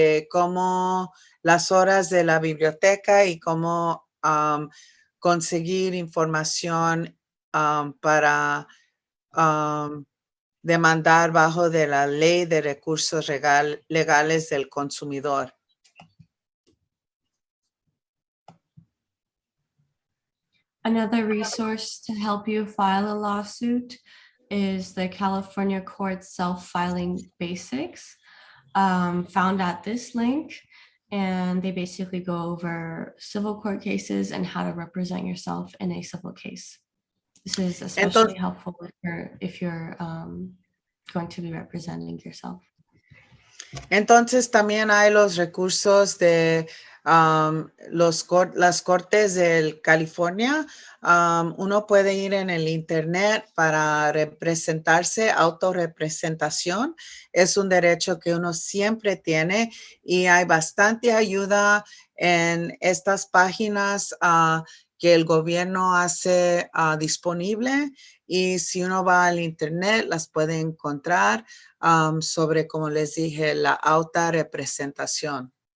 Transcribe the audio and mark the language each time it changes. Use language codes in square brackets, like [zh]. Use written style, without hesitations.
[es] cómo las horas de la biblioteca y cómo conseguir información para demandar bajo de la Ley de Recursos Legales del Consumidor. [en] Another resource to help you file a lawsuit is the California Court Self-Filing Basics, found at this link. And they basically go over civil court cases and how to represent yourself in a civil case. This is especially helpful if you're going to be representing yourself. [es] Entonces también hay los recursos de las Cortes de California. Uno puede ir en el internet para representarse. Autorrepresentación es un derecho que uno siempre tiene, y hay bastante ayuda en estas páginas que el gobierno hace disponible, y si uno va al internet las puede encontrar sobre, como les dije, la autorrepresentación.